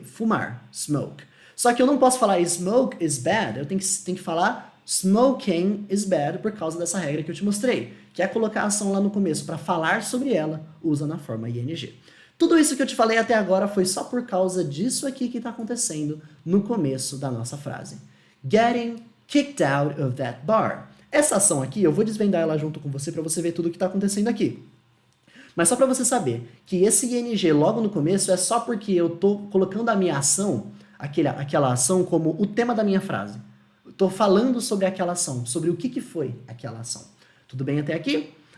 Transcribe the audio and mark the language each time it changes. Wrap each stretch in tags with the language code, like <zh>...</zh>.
<pt>Fumar, smoke. Só que eu não posso falar</pt> <en>smoke is bad,</en> <pt>eu tenho que falar</pt> <en>smoking is bad</en> <pt>por causa dessa regra que eu te mostrei, que é colocar a ação lá no começo para falar sobre ela, usa na forma ing. Tudo isso que eu te falei até agora foi só por causa disso aqui que está acontecendo no começo da nossa frase.</pt> <en>Getting kicked out of that bar.</en> <pt>Essa ação aqui, eu vou desvendar ela junto com você para você ver tudo o que está acontecendo aqui. Mas só para você saber que esse ing logo no começo é só porque eu estou colocando a minha ação, aquela ação como o tema da minha frase. Estou falando sobre aquela ação, sobre o que foi aquela ação. Tudo bem até aqui?</pt>